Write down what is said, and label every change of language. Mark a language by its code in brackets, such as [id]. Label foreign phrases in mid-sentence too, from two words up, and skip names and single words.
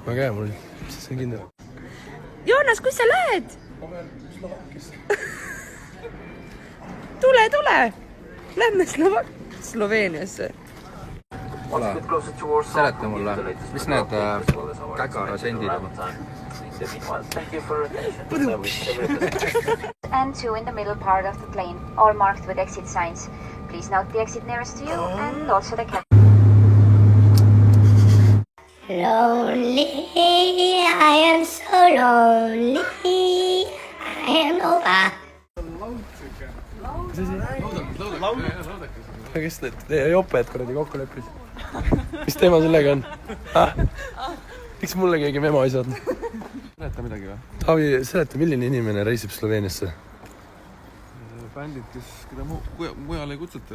[et] Ma käin, mul see on kindel. Joonas, kus sa lähed? Tule! Lähme Sloveeniasse. Seleta mulle, mis need kägarasendid on? [en] And 2 in the middle part of the plane, all marked with exit signs. Please note the exit nearest to you and also the cabin. Lonely, I am so lonely, I am over. [et] Kes teie joped kuradi kokku leppis? Mis teema sellega on? Miks mulle keegi memo ei saadnud? Seleta midagi või? Taavi, seleta, milline inimene reisib Sloveeniasse? Bändid, keda mujal ei kutsuta